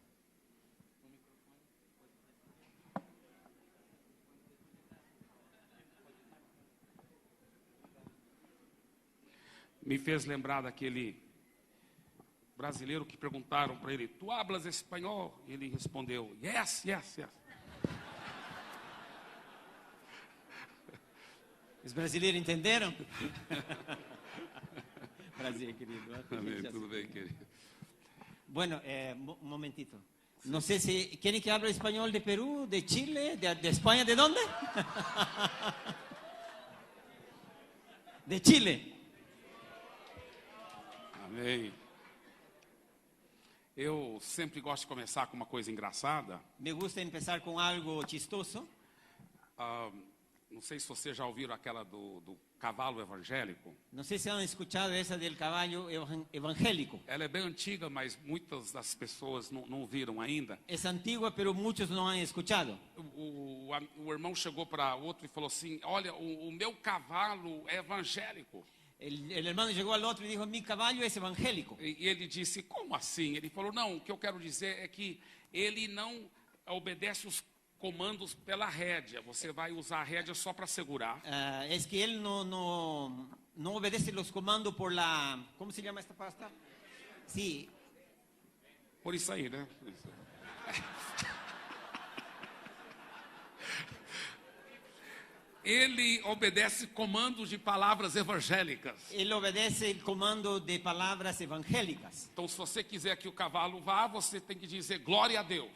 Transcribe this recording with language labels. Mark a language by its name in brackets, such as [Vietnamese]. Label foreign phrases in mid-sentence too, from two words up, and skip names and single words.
[Portuguese] Me fez lembrar daquele brasileiro que perguntaram para ele: [Spanish] tu hablas [Portuguese] espanhol? E ele respondeu: yes. Os brasileiros entenderam? Prazer, querido. Amém, tudo bem, querido. [Spanish] Bueno, un momentito. No sé si quieren que hable español de Perú, de Chile, de España, ¿de dónde? De Chile. [Portuguese] Amém. Eu sempre gosto de começar com uma coisa engraçada. [Spanish] Me gusta empezar con algo chistoso. [Portuguese] Não sei se vocês já ouviram aquela do cavalo evangélico. [Spanish] No sé si han escuchado esa del caballo evangélico. [Portuguese] Ela é bem antiga, mas muitas das pessoas não viram ainda. [Spanish] Es antigua, pero muchos no han escuchado. [Portuguese] O irmão chegou para outro e falou assim: olha, o meu cavalo é evangélico. [Spanish] El hermano llegó al otro y dijo: mi caballo es evangélico. [Portuguese] E ele disse: como assim? Ele falou: não, o que eu quero dizer é que ele não obedece os comandos pela rédea. Você vai usar a rédea só para segurar. [Spanish] Es que él no obedece los comandos por la... ¿Cómo se llama esta pasta? Sí. [Portuguese] Por isso aí, né? Ele obedece comandos de palavras evangélicas. Ele obedece o comando de palavras evangélicas. Então, se você quiser que o cavalo vá, você tem que dizer glória a Deus.